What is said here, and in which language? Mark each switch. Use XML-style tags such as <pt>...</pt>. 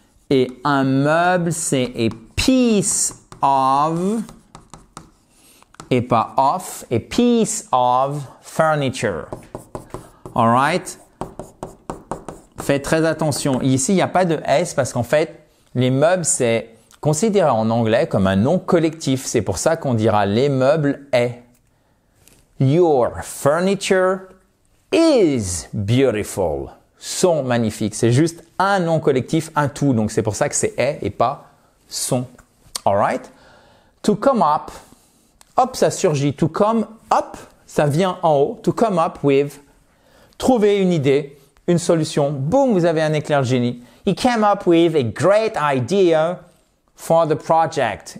<fr>Et un meuble, c'est a piece of, et pas off,</fr> <en>a piece of furniture. Alright?</en> <fr>Faites très attention. Ici, il n'y a pas de S parce qu'en fait, les meubles, c'est considéré en anglais comme un nom collectif. C'est pour ça qu'on dira les meubles est.</fr> <en>Your furniture is beautiful.</en> <fr>Sont magnifiques. C'est juste un nom collectif, un tout. Donc, c'est pour ça que c'est est et pas sont. Alright?</fr> <en>To come up.</en> <fr>Hop, ça surgit.</fr> <en>To come up,</en> <fr>ça vient en haut.</fr> <en>To come up with.</en> <fr>Trouver une idée, une solution. Boum, vous avez un éclair de génie.</fr> <en>He came up with a great idea for the project.</en>